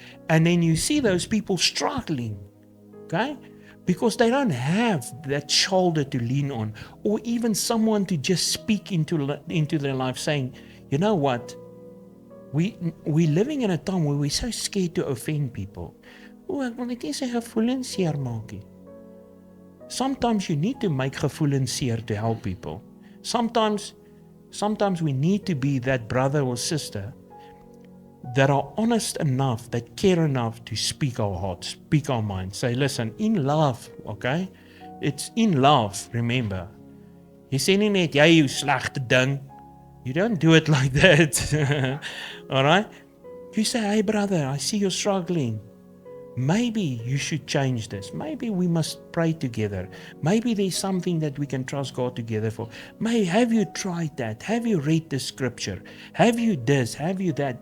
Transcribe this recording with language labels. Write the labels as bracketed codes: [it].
[en] And then you see those people struggling. Okay? Because they don't have that shoulder to lean on, or even someone to just speak into their life saying, you know what? We're living in a time where we're so scared to offend people. [af] Ek wil net nie sy gevoelens seer maak nie. [en] Sometimes you need to make [af] gevoelens seer [en] to help people. Sometimes we need to be that brother or sister that are honest enough, that care enough to speak our hearts, speak our minds. Say, listen, in love, okay? It's in love, remember. [af] Jy sê nie net, jy jou slegte ding. [en] You don't do it like that. Alright? You say, hey brother, I see you're struggling. Maybe you should change this. Maybe we must pray together. Maybe there's something that we can trust God together for. Have you tried that? Have you read the scripture? Have you this? Have you that?